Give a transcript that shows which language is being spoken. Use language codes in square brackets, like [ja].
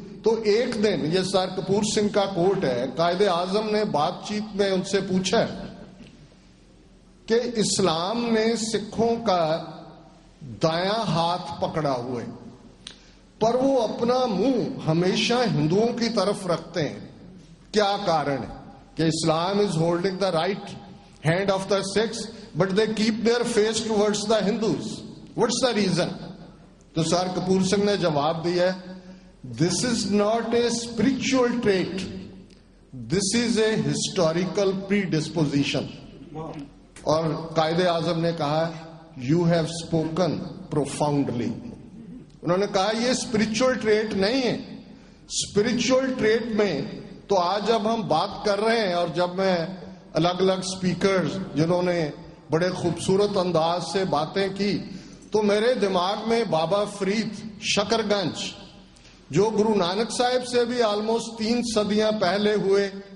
[ur] تو ایک دن، یہ سر کپور سنگھ کا کوٹ ہے، قائد اعظم نے بات چیت میں ان سے پوچھا کہ اسلام نے سکھوں کا دایاں ہاتھ پکڑا ہوئے پر وہ اپنا منہ ہمیشہ ہندوؤں کی طرف رکھتے ہیں، کیا کارن ہے؟ کہ [en] Islam is holding the right hand of the Sikhs but they keep their face towards the Hindus. What's the reason? [ur] تو سر کپور سنگھ نے جواب دیا: [en] This is not a spiritual trait, this is a historical predisposition. [ur] اور قائد اعظم نے کہا: [en] You have spoken profoundly. [ur] انہوں نے کہا یہ اسپرچل ٹریٹ نہیں ہے. اسپرچل ٹریٹ میں تو آج جب ہم بات کر رہے ہیں اور جب میں الگ الگ اسپیکرز جنہوں نے بڑے خوبصورت انداز سے باتیں کی تو میرے دماغ میں بابا فرید شکر گنج جو گرو نانک صاحب سے بھی آلموسٹ 3 صدیاں پہلے ہوئے.